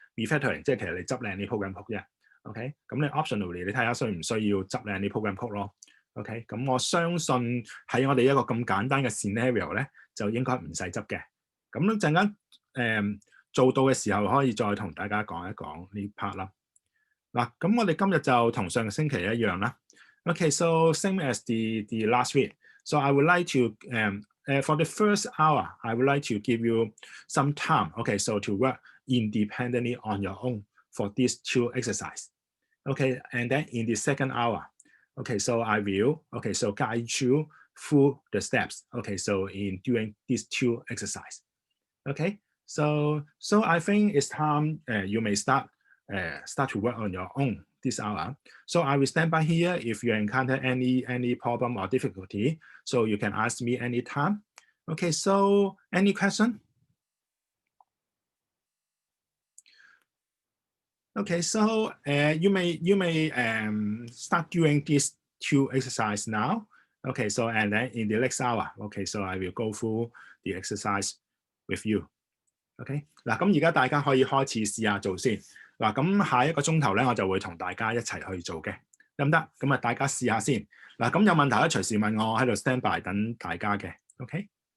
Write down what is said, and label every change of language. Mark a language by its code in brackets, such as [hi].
[yue] refactoring 即係其實你執靚啲 program code 啫。OK， 咁你 optionally 你睇下需唔需要執靚啲 program code 咯。 OK， 咁我相信喺我哋一個咁簡單嘅 scenario 咧，就應該唔使執嘅。咁陣間做到嘅時候，可以再同大家講一講呢 part 啦。嗱，咁我哋今日就同上個星期一樣啦。OK， [en] so same as the last week. So I would like to for the first hour, I would like to give you some time, okay, so to work independently on your own for these two exercises. Okay, and then in the second hour, okay, so I will, okay, so guide you through the steps, okay, so in doing these two exercises. Okay, so I think it's time you may start to work on your own this hour. So I will stand by here if you encounter any problem or difficulty. So you can ask me anytime. Okay, so any question? Okay, so you may start doing these two exercise now. Okay, so and then in the next hour, okay, so I will go through the exercise with you. [yue] OK，嗱咁而家大家可以開始試下做先。嗱咁下一個鐘頭咧，我就會同大家一齊去做嘅，得唔得？咁啊，大家試下先。嗱咁有問題咧，隨時問我，喺度 stand by 等大家嘅。 OK。